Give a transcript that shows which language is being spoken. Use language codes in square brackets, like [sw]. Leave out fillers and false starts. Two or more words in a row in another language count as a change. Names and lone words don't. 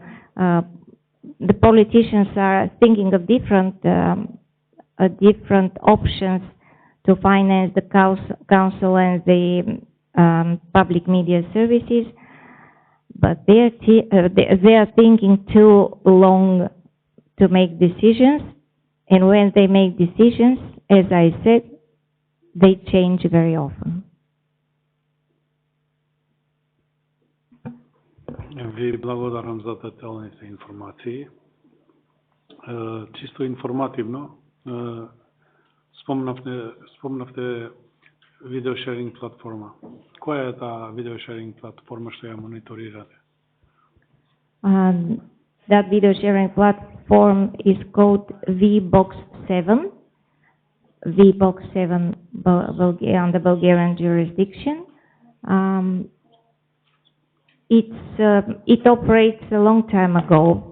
[en] The politicians are thinking of different options to finance the Council and the public media services, but they are thinking too long to make decisions, and when they make decisions, as I said, they change very often. [mk] Ви благодарам за деталните информации. Чисто информативно, спомнавте видеошеринг платформа. Која е таа видеошеринг платформа што ја мониторирате? [en] That video sharing platform is called VBox7. VBox7 under Bulgarian jurisdiction. It operates a long time ago.